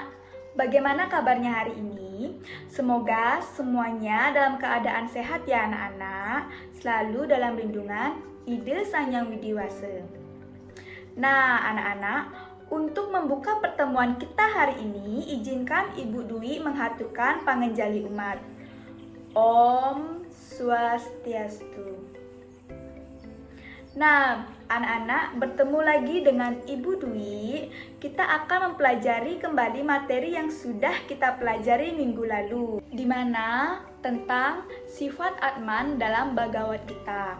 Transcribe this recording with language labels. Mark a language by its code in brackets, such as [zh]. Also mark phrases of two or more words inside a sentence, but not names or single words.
[id] Bagaimana kabarnya hari ini? Semoga semuanya dalam keadaan sehat ya anak-anak, selalu dalam lindungan Ide Sang Yang Widiwasa. Nah anak-anak, untuk membuka pertemuan kita hari ini, izinkan Ibu Dwi menghaturkan pangenjali umat. [ban] Om Swastiastu. [id] Nah, anak-anak, bertemu lagi dengan Ibu Dwi. Kita akan mempelajari kembali materi yang sudah kita pelajari minggu lalu, di mana tentang sifat Atman dalam Bhagavad Gita.